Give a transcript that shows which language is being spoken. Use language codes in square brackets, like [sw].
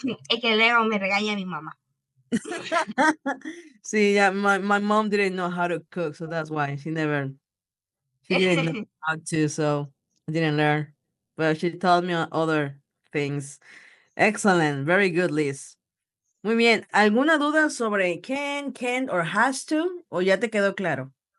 [es] Es que luego me regaña mi mamá. [en] See, yeah, my mom didn't know how to cook, so that's why she didn't know how to, so I didn't learn. But she taught me other things. Excellent. Very good, Liz. [es] Muy bien. ¿Alguna duda sobre can, can't, or has to? ¿O ya te quedó claro?